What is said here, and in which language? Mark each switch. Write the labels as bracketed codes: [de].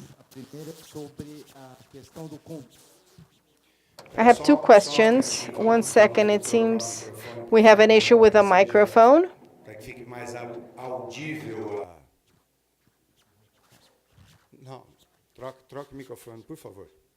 [pt] A primeira é sobre a questão do [en] I have 2 questions. 1 second, it seems we have an issue with the microphone. [pt] Para que fique mais audível. Não, troca o microfone, por favor.